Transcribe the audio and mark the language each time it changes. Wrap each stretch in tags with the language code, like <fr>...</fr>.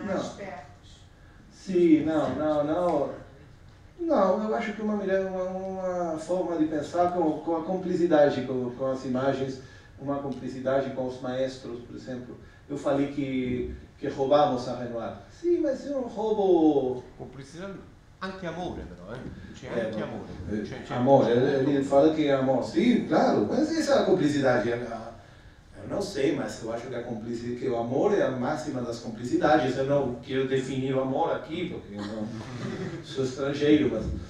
<pt>Espertos. Sim, não, eu acho que uma forma de pensar com a cumplicidade com as imagens, uma cumplicidade com os maestros, por exemplo. Eu falei que roubamos a Renoir. Sim, mas é um roubo...</pt> <it>Cumplicidade, anche amore però, C'è anche amore. C'è</it> <pt>amore, ele fala que é amor. Sim, claro, mas essa é a cumplicidade. Eu não sei, mas eu acho que que o amor é a máxima das cumplicidades. Eu não quero definir o amor aqui, porque eu não sou estrangeiro, mas...</pt>